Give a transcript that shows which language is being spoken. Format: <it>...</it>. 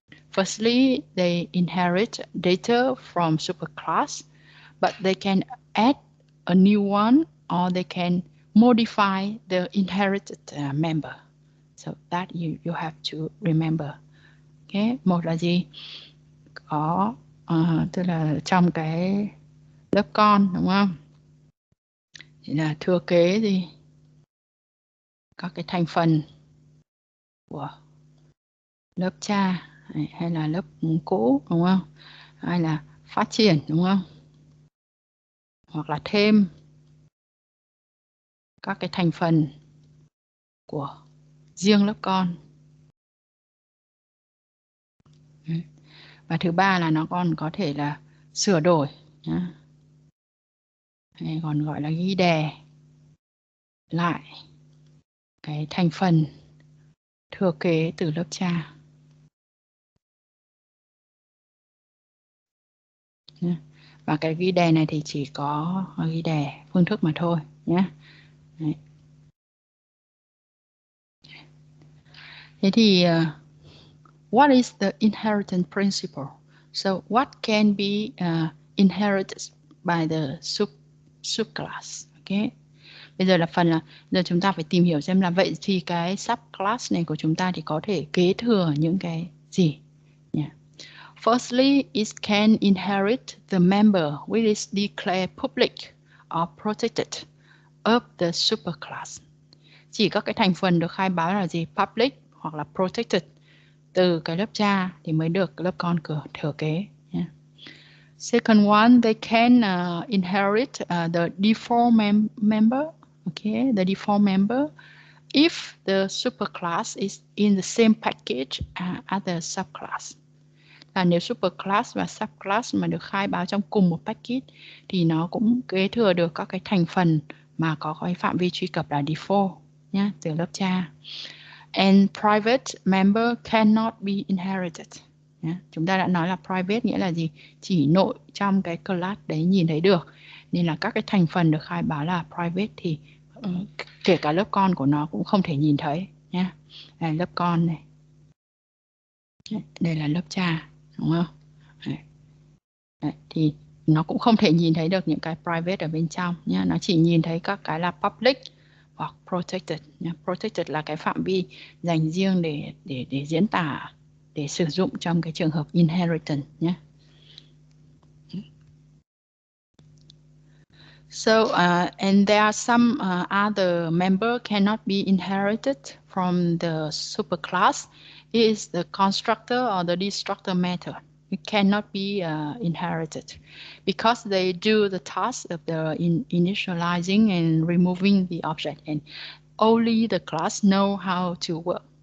<en>Firstly, they inherit data from superclass, but they can add a new one, or they can modify the inherited member. So that you have to remember.</en> <vi>Okay, một là gì? Có tức là trong cái lớp con, đúng không? Thì là thừa kế gì? Các cái thành phần của lớp cha hay là lớp cũ, đúng không? Hay là phát triển, đúng không? Hoặc là thêm các cái thành phần của riêng lớp con. Và thứ ba là nó còn có thể là sửa đổi nhá. Hay còn gọi là ghi đè lại cái thành phần thừa kế từ lớp cha. Và cái ghi đè này thì chỉ có ghi đè phương thức mà thôi nhé. Đấy. Thế thì</vi> <en>what is the inheritance principle? So what can be inherited by the subclass? Okay.</en> <vi>Bây giờ là phần là giờ chúng ta phải tìm hiểu xem là vậy thì cái subclass này của chúng ta thì có thể kế thừa những cái gì.</vi> <en>Yeah. Firstly, it can inherit the member which is declared public or protected of the superclass.</en> <vi>Chỉ các cái thành phần được khai báo là gì? Public hoặc là protected từ cái lớp cha thì mới được lớp con thừa kế.</vi> <en>Yeah. Second one, they can inherit the default member. Okay, the default member if the superclass is in the same package as the subclass.</en> <vi>Là nếu superclass và subclass mà được khai báo trong cùng một package thì nó cũng kế thừa được các cái thành phần mà có cái phạm vi truy cập là default nhé, từ lớp cha.</vi> <en>And private member cannot be inherited. Yeah.</en> <vi>Chúng ta đã nói là private nghĩa là gì? Chỉ nội trong cái class đấy nhìn thấy được. Nên là các cái thành phần được khai báo là private thì kể cả lớp con của nó cũng không thể nhìn thấy nhé. Đây, lớp con này. Đây là lớp cha, đúng không? Đấy, thì nó cũng không thể nhìn thấy được những cái private ở bên trong nhé. Nó chỉ nhìn thấy các cái là public hoặc protected. Protected là cái phạm vi dành riêng để diễn tả, để sử dụng trong cái trường hợp inheritance nhé.</vi> <en>So and there are some other member cannot be inherited from the superclass. It is the constructor or the destructor method. It cannot be inherited because they do the task of the initializing and removing the object, and only the class know how to work.</en>